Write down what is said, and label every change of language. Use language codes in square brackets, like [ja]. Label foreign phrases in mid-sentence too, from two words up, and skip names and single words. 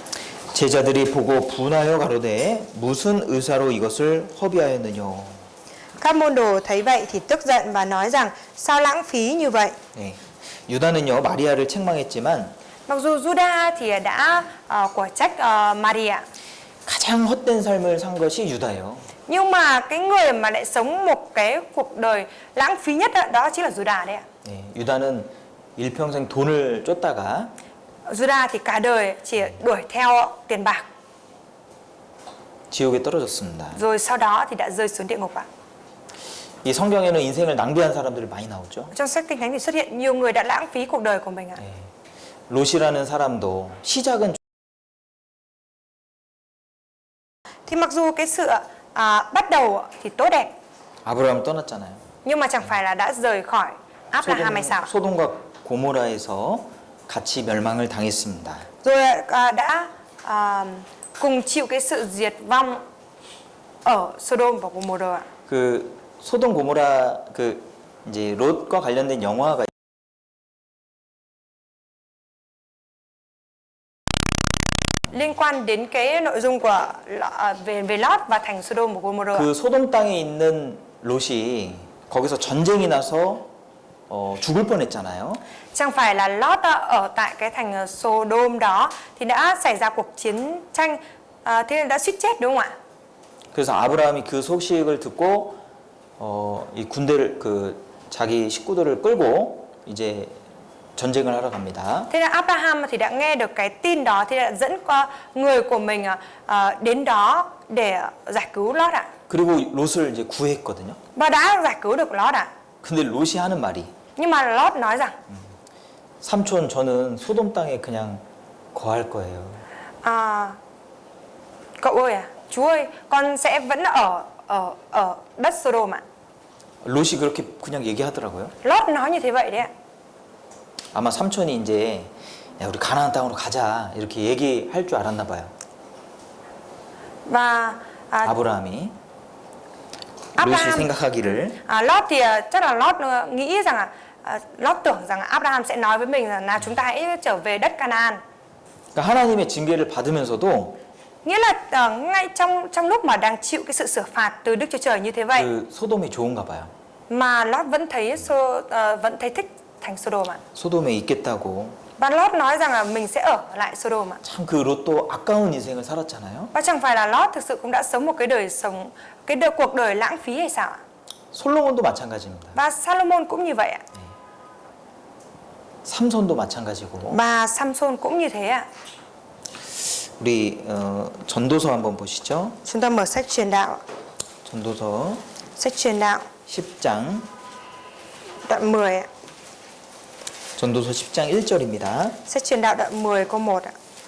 [ko] 제자들이 보고 분하여 가로되 무슨 의사로 이것을 허비하였느냐. [vi] Các môn đồ thấy vậy thì tức giận và nói rằng sao lãng phí như vậy. [ko] 네. 유다는요 마리아를 책망했지만 [vi] Mặc dù Juda thì đã quả trách Maria, [ko] 가장 헛된 삶을 산 것이 유다예요. [vi] nhưng mà cái người mà lại sống một cái cuộc đời lãng phí nhất đó chính là Juda đấy ạ. [ko] 네. 유다는 일평생 돈을 쫓다가 [vi] Juda thì cả đời chỉ đuổi theo tiền bạc, [ko] 지옥에 떨어졌습니다. [vi] rồi sau đó thì đã rơi xuống địa ngục ạ. [ko] 이 성경에는 인생을 낭비한 사람들이 많이 나오죠. [vi] Trong sách Kinh Thánh thì xuất hiện nhiều người đã lãng phí cuộc đời của mình ạ. [ko] 네. 롯이라는 사람도 시작은 [vi] Thì mặc dù cái sự bắt đầu thì tốt đẹp, [ko] 아브라함 떠났잖아요. [vi] nhưng mà chẳng phải là đã rời khỏi Abraham hay sao? [ko] 소돔과 고모라에서 같이 멸망을 당했습니다. [vi] Rồi đã cùng chịu cái sự diệt vong ở Sodom và Gomorrah ạ. [ko] 그 소돔 고모라 그 이제 롯과 관련된 영화가 [vi] Liên quan đến cái nội dung của về Lot và thành Sodom và Gomorrah. [ko] 그 소돔 땅에 있는 롯이 거기서 전쟁이 나서 죽을 뻔했잖아요. [vi] Chẳng phải là Lot ở tại cái thành Sodom đó thì đã xảy ra cuộc chiến tranh, thế nên đã suýt chết đúng không ạ? [ko] 그래서 아브라함이 그 소식을 듣고 이 군대를 그 자기 식구들을 끌고 이제 전쟁을 하러 갑니다. [vi] Thế nên Abraham thì đã nghe được cái tin đó thì đã dẫn qua người của mình đến đó để giải cứu Lot ạ. [ko] 그리고 롯을 이제 구했거든요. [vi] Và đã giải cứu được Lot ạ. [ko] 근데 롯이 하는 말이 [vi] Nhưng mà Lot nói rằng [ko] 삼촌 저는 소돔 땅에 그냥 거할 거예요. [vi] cậu ơi chú ơi, con sẽ vẫn ở đất Sodom ạ. [ko] 롯이 그렇게 그냥 얘기하더라고요. [vi] Lot nói như thế vậy đấy ạ. [ko] 아마 삼촌이 이제 야, 우리 가나안 땅으로 가자 이렇게 얘기할 줄 알았나 봐요. [vi] Và [ko] 아브라함이 롯이 [vi] Abraham, [ko] 생각하기를 [vi] Lot thì chắc là Lot nghĩ rằng Lot tưởng rằng Abraham sẽ nói với mình là chúng ta hãy trở về đất Canaan. [ko] 그러니까 하나님의 징계를 받으면서도 [vi] Nghĩa là ngay trong lúc mà đang chịu cái sự sửa phạt từ Đức Chúa Trời như thế vậy [ko] 그 소돔이 좋은가 봐요. [vi] mà Lot vẫn thấy thích thành Sodom ạ. [ko] 소돔에 있겠다고. [vi] Và Lot nói rằng là mình sẽ ở lại Sodom ạ. [ko] 참 그 롯도 아까운 인생을 살았잖아요. [vi] Và chẳng phải là Lot thực sự cũng đã sống một cái đời sống, cuộc đời lãng phí hay sao ạ? [ko] 솔로몬도 마찬가지입니다. [vi] Và Salomon cũng như vậy ạ. [ko] 삼손도 마찬가지고. [vi] Và Samson cũng như thế ạ. [ko] 우리 전도서 한번 보시죠. [vi] Chúng ta mở sách truyền đạo. [ko] 전도서 [vi] Sách truyền đạo [ko] 10장 [vi] đoạn 10 ạ. [ko] 전도서 10장 1절입니다. [vi] Sách truyền đạo đoạn 10 câu 1 ạ.